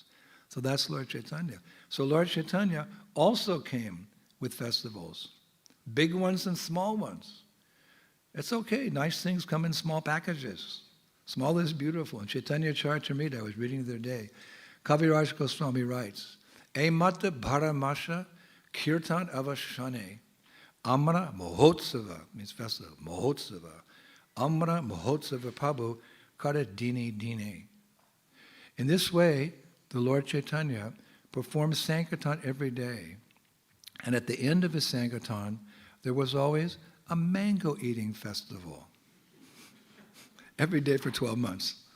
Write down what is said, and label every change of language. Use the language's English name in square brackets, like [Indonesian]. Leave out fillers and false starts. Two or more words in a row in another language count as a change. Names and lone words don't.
[English] So that's Lord Chaitanya. So Lord Chaitanya also came with festivals, big ones and small ones. It's okay. Nice things come in small packages. Small is beautiful. In Chaitanya Charitamrita, I was reading the other day, Kaviraj Goswami writes, [Bangla] এমত ভ্রমশ কীর্তন অবসানে আম্র মহোৎসব, [English] means festival, [Bangla] Mohotsava. আম্র মহোৎসব প্রভু করে দিনে দিনে. [English] In this way, the Lord Chaitanya performed Sankirtan every day. And at the end of his Sankirtan, there was always a mango eating festival. Every day for 12 months.